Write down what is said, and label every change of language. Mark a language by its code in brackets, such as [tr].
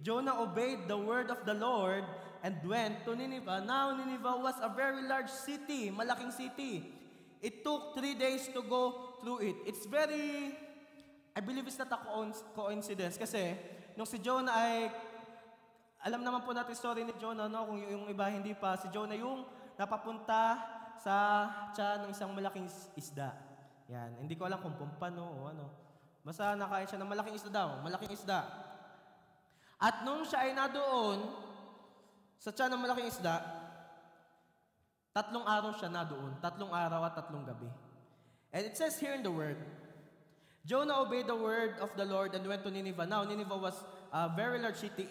[en] Jonah obeyed the word of the Lord and went to Nineveh. Now Nineveh was a very large city, [tl] malaking city. [en] It took 3 days to go through it. It's very, I believe it's not a coincidence. [tl] Kasi, nung si Jonah ay, alam naman po natin story ni Jonah, no? Kung yung iba hindi pa, si Jonah yung napapunta sa tiyan ng isang malaking isda. Yan, hindi ko alam kung pumpano o ano. Basta nakain siya ng malaking isda daw, malaking isda. At nung siya ay nadoon sa tiyan ng malaking isda, 3 araw siya nadoon. 3 araw at 3 gabi. [en] And it says here in the word, Jonah obeyed the word of the Lord and went to Nineveh. Now, Nineveh was a very large city.